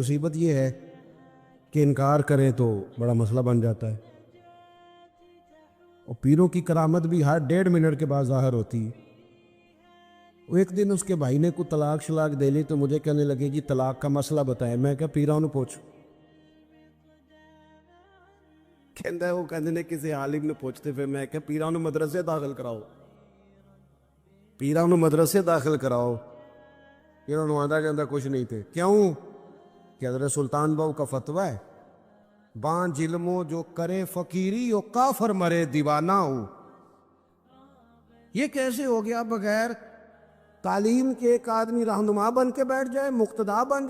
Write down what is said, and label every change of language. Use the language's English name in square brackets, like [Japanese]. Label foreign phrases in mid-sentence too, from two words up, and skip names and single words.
[Urdu] مصیبت یہ ہے کہ انکار کریں تو بڑا مسئلہ بن جاتا ہے. اور پیروں کی کرامت بھی ہر 1.5 منٹ کے بعد ظاہر ہوتی ہے. وہ ایک دن اس کے بھائی نے کوئی طلاق شلاق دے لی تو مجھے کہنے لگے جی طلاق کا مسئلہ بتائیں. [Punjabi] میں کہا پیراں نو پوچھ. کہندا وہ کہندے نے کسی عالم نے پوچھتے پھر. میں کہا پیراں نو مدرسے داخل کراؤ، پیراں نو مدرسے داخل کراؤ. پیراں نو آندا کہندا کچھ نہیں تھے. [Urdu] کیوں کہ حضرت سلطان بہو کا فتویٰ ہے [Punjabi] بان ظلمو جو کرے فقیری و کافر مرے دیوانہ ہو. [Urdu] یہ کیسے ہو گیا بغیر تعلیم کے ایک آدمی رہنما بن کے بیٹھ جائے، مقتدا بن جائے؟